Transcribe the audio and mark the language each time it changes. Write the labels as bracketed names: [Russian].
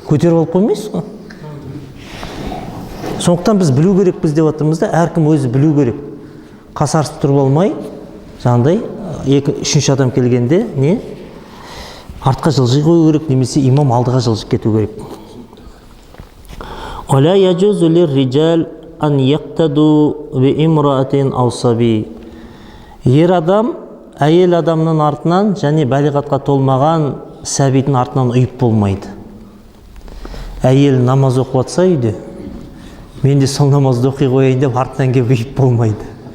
[Kazakh] Көтеріп алып қоймайсыз ғой. Сондықтан біз білу керекпіз деп отырмыз да, әркім өзі білу керек. Қасарысып тұрып алмай, жаңағыдай үшінші адам келгенде не? Артқа жылжи қою керек, немесе имам алдыға жылжып кету керек. [Arabic] ولا يجوز للرجال أن يقتدوا بامرأة أو صبي. [Kazakh] Ер адам әйел адамның артынан және балиғатқа толмаған сәбидің артынан ұйып болмайды. Әйел намаз оқып жатса үйде, мен де сол намазды оқи қояйын деп артынан келіп ұйып болмайды.